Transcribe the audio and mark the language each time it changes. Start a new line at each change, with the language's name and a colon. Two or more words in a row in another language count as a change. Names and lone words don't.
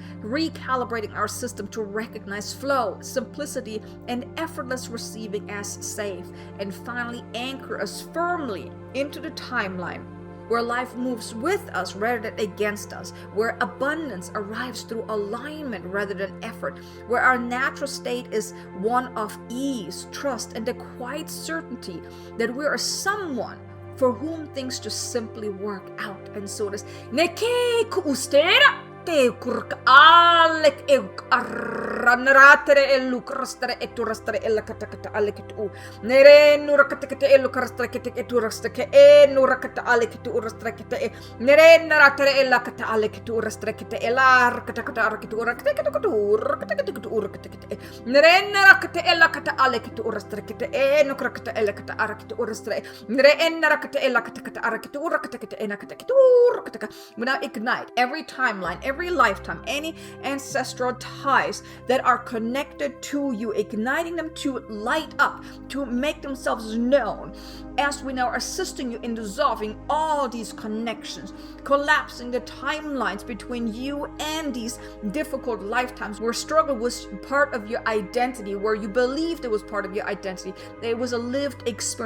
English: Recalibrating our system to recognize flow, simplicity, and effortless receiving as safe, and finally anchor us firmly into the timeline where life moves with us rather than against us, where abundance arrives through alignment rather than effort, where our natural state is one of ease, trust, and the quiet certainty that we are someone for whom things just simply work out. And so this te kurk alek euk arranratere elukrastere eturastere elakatakata alekitu nere nurakata elukrastere eturastere nurakata alekitu urastere nere naratere elakata alekitu urastere elar katakata arakitu urakata nere narakata elakata alekitu urastere nukrakata elakata arakitu urastere nere narakata elakata arakitu urakata enakata urakata. We now ignite every timeline, every lifetime, any ancestral ties that are connected to you, igniting them to light up, to make themselves known, as we now are assisting you in dissolving all these connections, collapsing the timelines between you and these difficult lifetimes where struggle was part of your identity, where you believed it was part of your identity, that it was a lived experience.